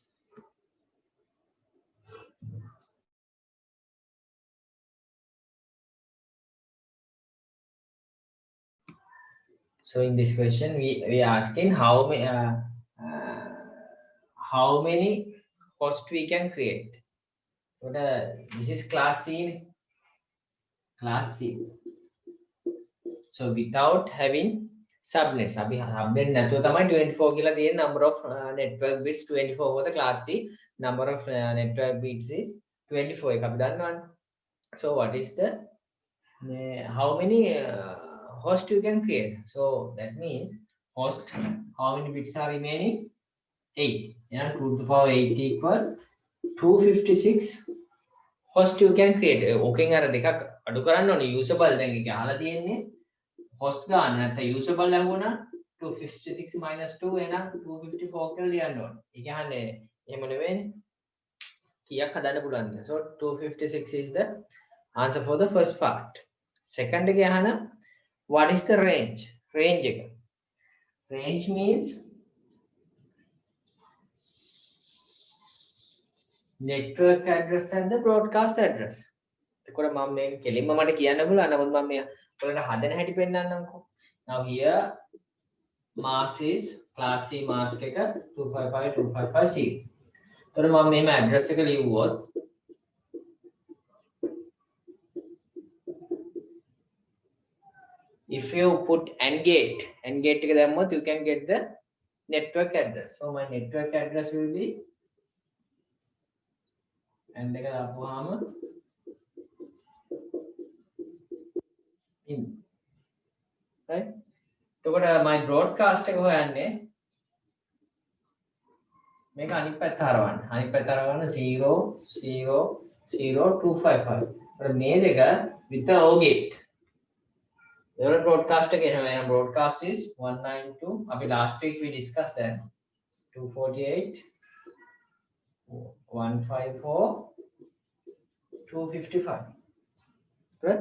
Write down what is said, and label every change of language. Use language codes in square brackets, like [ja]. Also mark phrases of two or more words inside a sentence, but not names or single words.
[en] So in this question, we are asking how many hosts we can create. So this is class C. Class C. So without having subnets. අපි subnet [si] නැතුව තමයි 24 කියලා තියෙන [en] number of network bits 24 for the class C. Number of network bits is 24 [si] එක අපි දන්නවනේ. [en] So what is the how many host you can create? So that means host, how many bits are remaining? 8. Yeah, 2 to the power 8 equal 256 host you can create. [si] ඕකෙන් අර දෙකක් අඩු කරන්න ඕනේ. usable දැන් ඒක අහලා තියෙන්නේ host ගන්න නැත්නම් usable ලැබුණා 256 minus 2 එහෙනම් 254 කියලා ලියන්න ඕනේ. ඒ කියන්නේ එහෙම නෙවෙයිනේ. කීයක් හදන්න පුළුවන්ද? [en] So 256 is the answer for the first part. Second [si] එක අහන [en] what is the range? Range එක. Range means network address and the broadcast address. [si] එතකොට මම මේක කෙලින්ම මට කියන්න පුළුවන්. නමුත් මම මේ ඔයාලට හදන හැටි පෙන්නන්නම්කෝ. [en] Now here mass is class C mask එක 255255C. [si] එතකොට මම මෙහෙම address එක ලියුවොත් [en] if you put AND gate [si] එක දැම්මොත් [en] you can get the network address. So my network address will be AND [si] එක දාපුවාම [en] in right. [si] එතකොට [en] my broadcast [si] එක හොයන්නේ මේක අනිත් පැත්ත හරවන්න. අනිත් පැත්ත හරවන්න 0 0 0 255. එතකොට මේ දෙක [en] with the OR gate. Your broadcast again. Broadcast is 192. Last week we discussed that 248, 154, 255. Right?